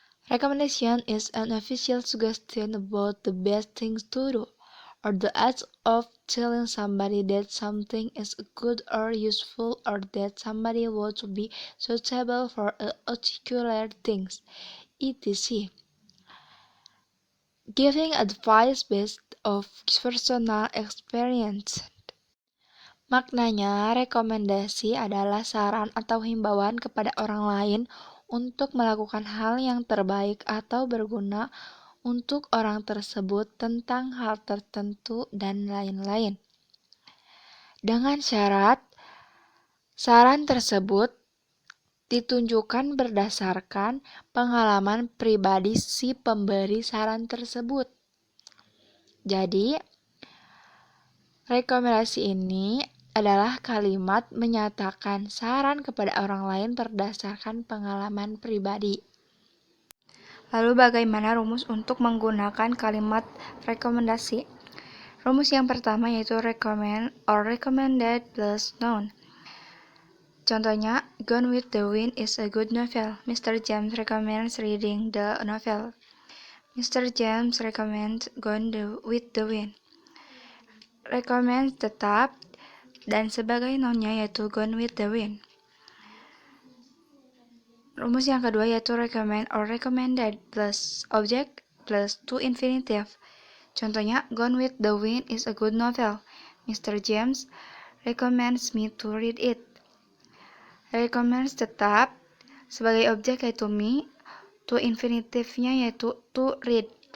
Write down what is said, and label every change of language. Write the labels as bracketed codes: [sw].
[en] Recommendation is an official suggestion about the best things to do, or the act of telling somebody that something is good or useful, or that somebody would be suitable for a particular thing, etc. Giving advice based of personal experience. [id] Maknanya, rekomendasi adalah saran atau himbauan kepada orang lain untuk melakukan hal yang terbaik atau berguna untuk orang tersebut tentang hal tertentu dan lain-lain. Dengan syarat, saran tersebut ditunjukkan berdasarkan pengalaman pribadi si pemberi saran tersebut. Jadi, rekomendasi ini adalah kalimat menyatakan saran kepada orang lain berdasarkan pengalaman pribadi. Lalu bagaimana rumus untuk menggunakan kalimat rekomendasi? Rumus yang pertama yaitu [en] recommend or recommended plus noun. [id] Contohnya, [en] Gone with the Wind is a good novel. Mr. James recommends reading the novel. Mr. James recommends Gone with the Wind. [id] Recommend tetap dan sebagai nounnya yaitu Gone with the Wind. Rumus yang kedua yaitu [en] recommend or recommended plus object plus to infinitive. [id] Contohnya, [en] Gone with the Wind is a good novel. Mr. James recommends me to read it. [id] Recommends tetap sebagai objek yaitu me, to infinitive-nya yaitu [en] to read.